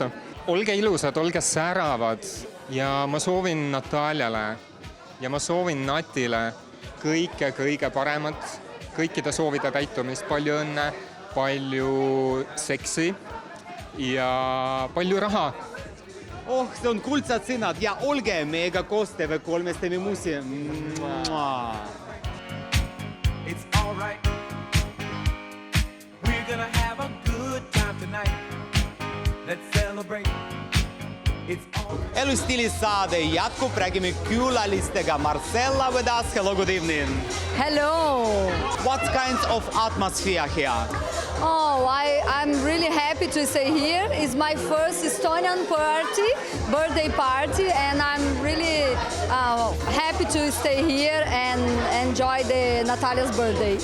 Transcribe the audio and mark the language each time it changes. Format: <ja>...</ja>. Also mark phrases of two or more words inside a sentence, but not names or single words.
<et>Olge ilusad, olge säravad ja ma soovin Nataljale ja ma soovin Natile kõige paremat, kõikide soovide täitumist, palju õnne, palju seksi ja palju raha. See on kuldsad sõnad ja olge meiega koos TV3-s teeme muusi.</et> <en>It's all right. We're gonna have a good time tonight. Let's celebrate. It's all right.</en> <et>Elustiili saade jätkub, räägime külalistega.</et> <en>Marcella with us. Hello, good evening. Hello. What kind of atmosphere here? I'm really happy to stay here. It's my first Estonian birthday party, and I'm really happy to stay here and enjoy Natalia's birthday.</en>